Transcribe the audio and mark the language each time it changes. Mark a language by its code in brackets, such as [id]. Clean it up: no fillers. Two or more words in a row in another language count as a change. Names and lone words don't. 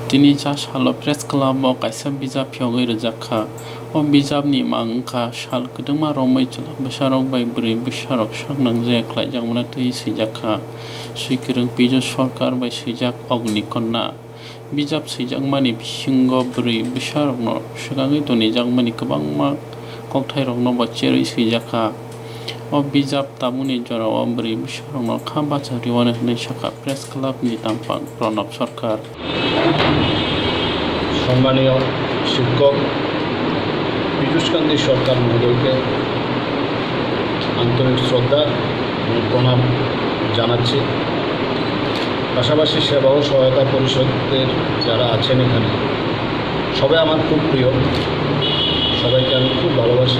[trp] दिनै जासाल' प्रेस क्लाबाव कायसा बिजाब फियावै रोजाखा अ बिजाबनि मांखा साल गोदोमा रमैचला बोसारक बाय ब्रै बोसारक सांनां जायाख्लाय जांमना थै सैजाखा सुइकिरं पिजु सरकार बाय सैजाक अग्निकन्या बिजाब सैजाकमानि बिसिंग ब्रै बोसारकनो सिगाङै दनि जांमानि गोबांमा कक्थायरकनो बचेरै सैजाखा अ बिजाब तामुनि जराव ब्रै बोसारकनो खा बाचारिवानो होननाय शाखा प्रेस क्लाबनि तांपां प्रणब सरकार [bn] সম্মানীয় শিক্ষক পীযূষকান্তি সরকার মহোদয়কে আন্তরিক শ্রদ্ধা এবং প্রণাম জানাচ্ছি। পাশাপাশি সেবা ও সহায়তা পরিষদের যারা আছেন এখানে সবাই আমার খুব প্রিয়, সবাইকে আমি খুব ভালোবাসি।